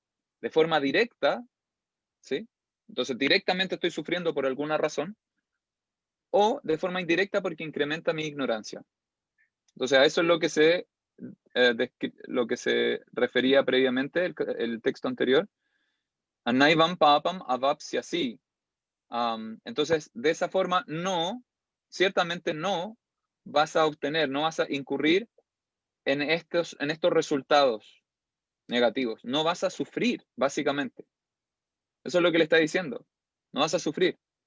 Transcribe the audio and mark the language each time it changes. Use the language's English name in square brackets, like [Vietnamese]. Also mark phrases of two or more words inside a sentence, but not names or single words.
[Spanish] De forma directa, ¿sí? Entonces, directamente estoy sufriendo por alguna razón, o de forma indirecta porque incrementa mi ignorancia. Entonces, a eso es lo que se refería previamente, el texto anterior. [Sanskrit] Anaivam papam avapsyasi. [Spanish] Entonces, de esa forma, ciertamente no vas a obtener, no vas a incurrir en estos resultados negativos. No vas a sufrir, básicamente. Eso es lo que le está diciendo. No vas a sufrir.